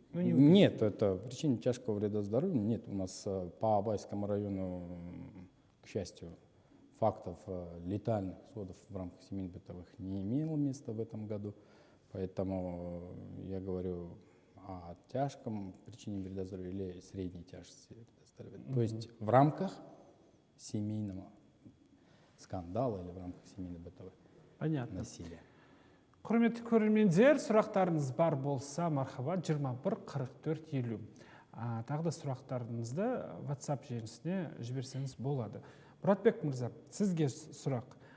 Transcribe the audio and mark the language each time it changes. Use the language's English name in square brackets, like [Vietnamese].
[Russian] Нет, это причинение тяжкого вреда здоровью. Нет, у нас по Абайскому району, к счастью, фактов летальных исходов в рамках семейно-бытовых не имело места в этом году. Поэтому я говорю о тяжком причине вреда здоровья или средней тяжести вреда здоровья. То есть в рамках семейного скандала или в рамках семейно-бытовых насилия. [Kazakh] Құрметті көрермендер, сұрақтарыңыз бар болса, мархаба 21-44-50. Тағы да сұрақтарыңызды WhatsApp желісіне жіберсеңіз болады. Мұратбек мырза, сізге сұрақ.